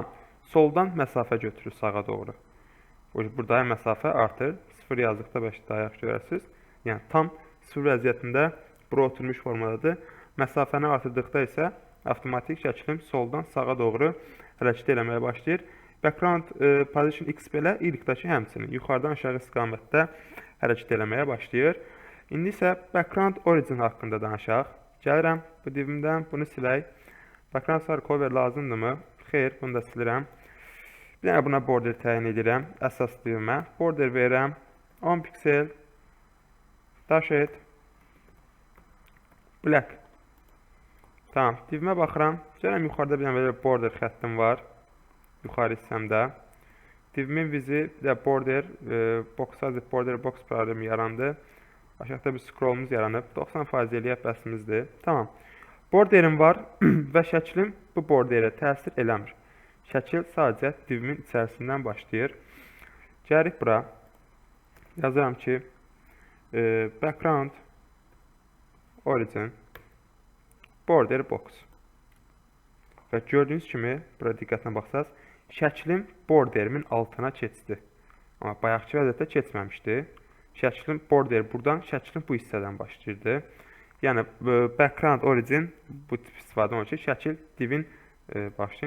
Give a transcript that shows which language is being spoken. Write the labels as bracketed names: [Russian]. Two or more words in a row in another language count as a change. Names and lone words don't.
[Azerbaijani] Soldan məsafə götürür sağa doğru. Burada məsafə artır. 0 yazdıqda bəlkə də ayaq görərsiniz. Yəni, tam 0 vəziyyətində bura oturmuş formadadır. Məsafəni artırdıqda isə avtomatik şəklim soldan sağa doğru hərəkət eləməyə başlayır. [English] Background position X [Azerbaijani] belə Y-dakı həmçinin yuxarıdan aşağı istiqamətdə hərəkət eləməyə başlayır. İndi isə [English] background origin [Azerbaijani] haqqında danışaq. Gəlirəm bu divimdən bunu silək. [English] Background star cover [Azerbaijani] lazımdırmı? Xeyr, bunu da silirəm. Bir dənə buna border təyin edirəm. Əsas divimə border verirəm. 10 piksel [English] dash et black. [Azerbaijani] Tamam, divimə baxıram. Gəlirəm yuxarıda bir dənə border xəttim var. Yuxarı hissəmdə. Divimin vizi bir də [English] border border box [Azerbaijani] problemi yarandı. Aşağıda bir scrollumuz yaranıb. 90% eləyək bəsimizdir. Tamam. Borderim var və şəklim bu borderə təsir eləmir. Şəkil sadəcə divimin içərisindən başlayır. Gəlirik bura. Yazıram ki, [English] background origin border box. [Azerbaijani] Və gördüyünüz kimi, bura diqqətlə baxsaq, şəklim borderimin altına keçdi. Amma bayaqki vəziyyətdə keçməmişdi. Şəklin border buradan, şəklin bu hissədən başlayırdı. Yəni, [English] background origin [Azerbaijani] bu tip istifadə olunur ki, şəkil divin başlayın.